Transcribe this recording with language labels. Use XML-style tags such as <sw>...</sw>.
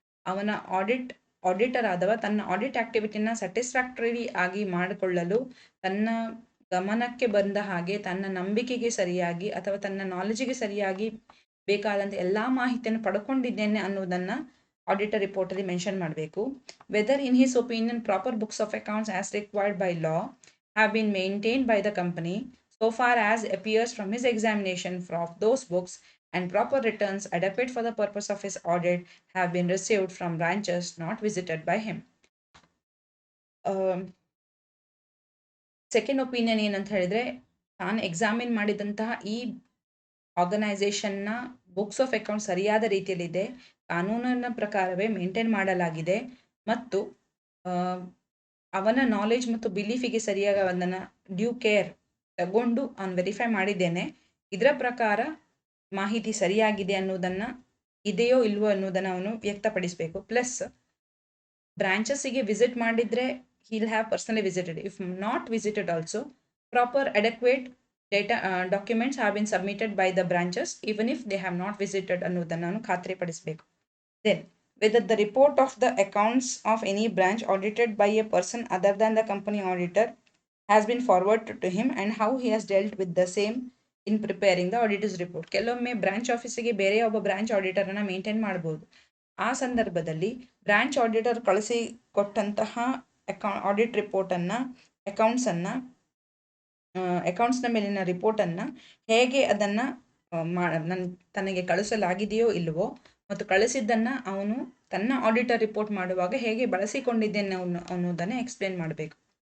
<kn>ಅವನ ಆಡಿಟರ್ ಆದವ ತನ್ನ audit ಆಕ್ಟಿವಿಟಿನ satisfactory ಆಗಿ ಮಾಡಿಕೊಳ್ಳಲು ತನ್ನ ಗಮನಕ್ಕೆ ಬಂದ ಹಾಗೆ ತನ್ನ ನಂಬಿಕೆಗೆ ಸರಿಯಾಗಿ ಅಥವಾ ತನ್ನ ನಾಲೆಜಿಗೆ ಸರಿಯಾಗಿ ಬೇಕಾದಂಥ ಎಲ್ಲ ಮಾಹಿತಿಯನ್ನು ಪಡ್ಕೊಂಡಿದ್ದೇನೆ ಅನ್ನೋದನ್ನು ಆಡಿಟರ್ ರಿಪೋರ್ಟಲ್ಲಿ ಮೆನ್ಷನ್ ಮಾಡಬೇಕು.</kn> <en>Whether in his opinion proper books of accounts as required by law have been maintained by the company so far as appears from his examination of those books, and proper returns adequate for the purpose of his audit have been received from branches not visited by him.</en> <kn>Second opinion ಏನಂತ ಹೇಳಿದ್ರೆ, ತಾನು examine ಮಾಡಿದಂತಹ ಈ ಆರ್ಗನೈಸೇಷನ್ನ books of account ಸರಿಯಾದ ರೀತಿಯಲ್ಲಿದೆ, ಕಾನೂನಿನ ಪ್ರಕಾರವೇ maintain ಮಾಡಲಾಗಿದೆ ಮತ್ತು ಅವನ ನಾಲೆಜ್ ಮತ್ತು ಬಿಲೀಫಿಗೆ ಸರಿಯಾಗಿ ಅದನ್ನು ಡ್ಯೂ ಕೇರ್ ತಗೊಂಡು ಅವನು ವೆರಿಫೈ ಮಾಡಿದ್ದೇನೆ, ಇದರ ಪ್ರಕಾರ ಮಾಹಿತಿ ಸರಿಯಾಗಿದೆ ಅನ್ನೋದನ್ನು, ಇದೆಯೋ ಇಲ್ವೋ ಅನ್ನೋದನ್ನು ಅವನು ವ್ಯಕ್ತಪಡಿಸಬೇಕು. ಪ್ಲಸ್ ಬ್ರಾಂಚಸ್ಸಿಗೆ ವಿಸಿಟ್ ಮಾಡಿದರೆ</kn> <en>he'll have personally visited. If not visited also, proper adequate data documents have been submitted by the branches even if they have not visited</en> <kn>ಅನ್ನೋದನ್ನು ನಾನು ಖಾತ್ರಿ ಪಡಿಸಬೇಕು.</kn> <en>Then whether the report of the accounts of any branch audited by a person other than the company auditor has been forwarded to him and how he has dealt with the same in preparing the auditor's report.</en> <kn>ಕೆಲವೊಮ್ಮೆ branch ಆಫೀಸಿಗೆ ಬೇರೆ ಒಬ್ಬ branch ಆಡಿಟರನ್ನು maintain ಮಾಡ್ಬೋದು. ಆ ಸಂದರ್ಭದಲ್ಲಿ branch auditor ಕಳಿಸಿ ಕೊಟ್ಟಂತಹ audit ರಿಪೋರ್ಟನ್ನು, ಅಕೌಂಟ್ಸ್ನ ಮೇಲಿನ ರಿಪೋರ್ಟನ್ನು ಹೇಗೆ ಅದನ್ನು ತನಗೆ ಕಳಿಸಲಾಗಿದೆಯೋ ಇಲ್ಲವೋ ಮತ್ತು ಕಳಿಸಿದ್ದನ್ನು ಅವನು ತನ್ನ ಆಡಿಟರ್ ರಿಪೋರ್ಟ್ ಮಾಡುವಾಗ ಹೇಗೆ ಬಳಸಿಕೊಂಡಿದ್ದೇನೆ ಅನ್ನೋದನ್ನು ಎಕ್ಸ್ಪ್ಲೇನ್ ಮಾಡಬೇಕು.</kn>